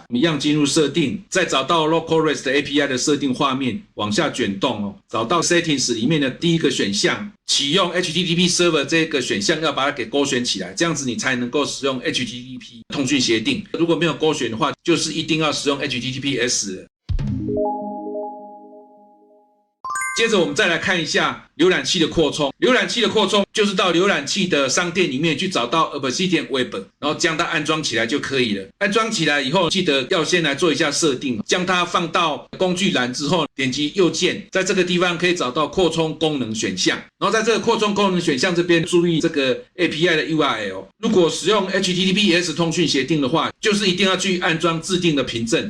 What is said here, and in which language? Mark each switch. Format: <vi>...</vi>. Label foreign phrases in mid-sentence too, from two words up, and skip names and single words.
<zh>我們一樣進入設定，再找到 LocalRest API 的設定畫面，往下捲動找到 Settings 裡面的第一個選項，啟用</zh> <en>HTTP Server</en> <zh>這個選項要把它給勾選起來，這樣子你才能夠使用 HTTP 通訊協定。如果沒有勾選的話，就是一定要使用 HTTPS 了。接着我們再來看一下瀏覽器的擴充。瀏覽器的擴充就是到瀏覽器的商店裡面去找到 Obsidian Web， 然后将它安裝起来就可以了。安装起来以後，记得要先來做一下設定，將它放到工具欄之後，點擊右鍵，在這個地方可以找到擴充功能選項。然後在這個擴充功能選項這邊注意這個 API 的 URL。如果使用 HTTPS 通訊協定的話，就是一定要去安裝自定的憑證。</zh>